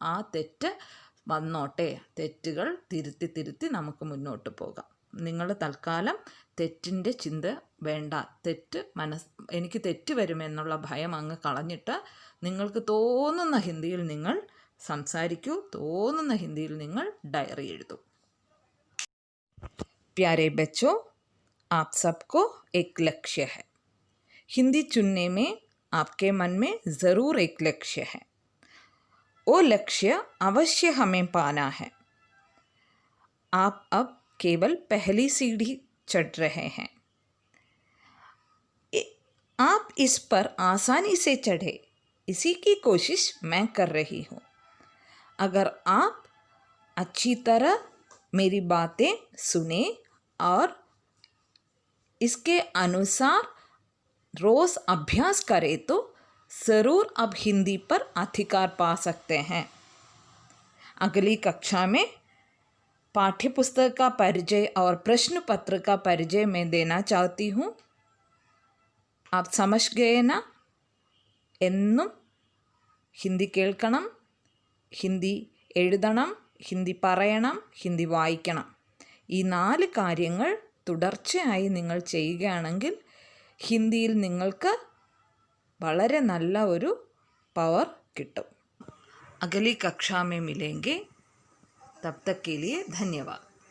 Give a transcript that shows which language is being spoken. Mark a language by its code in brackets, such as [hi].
[ml] ആ തെറ്റ് വന്നോട്ടെ, തെറ്റുകൾ തിരുത്തി നമുക്ക് മുന്നോട്ട് പോകാം. നിങ്ങൾ തൽക്കാലം തെറ്റിൻ്റെ ചിന്ത വേണ്ട. എനിക്ക് തെറ്റ് വരുമെന്നുള്ള ഭയം അങ്ങ് കളഞ്ഞിട്ട് നിങ്ങൾക്ക് തോന്നുന്ന ഹിന്ദിയിൽ നിങ്ങൾ സംസാരിക്കൂ, തോന്നുന്ന ഹിന്ദിയിൽ നിങ്ങൾ ഡയറി എഴുതൂ. [hi] प्यारे बच्चों, आप सबको एक लक्ष्य है. हिंदी चुनने में आपके मन में ज़रूर एक लक्ष्य है. वो लक्ष्य अवश्य हमें पाना है. आप अब केवल पहली सीढ़ी चढ़ रहे हैं. आप इस पर आसानी से चढ़े, इसी की कोशिश मैं कर रही हूँ. अगर आप अच्छी तरह मेरी बातें सुने और इसके अनुसार रोज़ अभ्यास करें तो ज़रूर अब हिंदी पर अधिकार पा सकते हैं. अगली कक्षा में पाठ्यपुस्तक का परिचय और प्रश्न पत्र का परिचय मैं देना चाहती हूँ. आप समझ गए ना? [ml] എന്നും ഹിന്ദി കേൾക്കണം, ഹിന്ദി എഴുതണം, ഹിന്ദി പറയണം, ഹിന്ദി വായിക്കണം. ഈ 4 കാര്യങ്ങൾ തുടർച്ചയായി നിങ്ങൾ ചെയ്യുകയാണെങ്കിൽ ഹിന്ദിയിൽ നിങ്ങൾക്ക് വളരെ നല്ല ഒരു പവർ കിട്ടും. [hi] അഗലി കക്ഷാ മേ മിലേംഗെ. തബ് തക് കെ ലിയെ ധന്യവാദ്.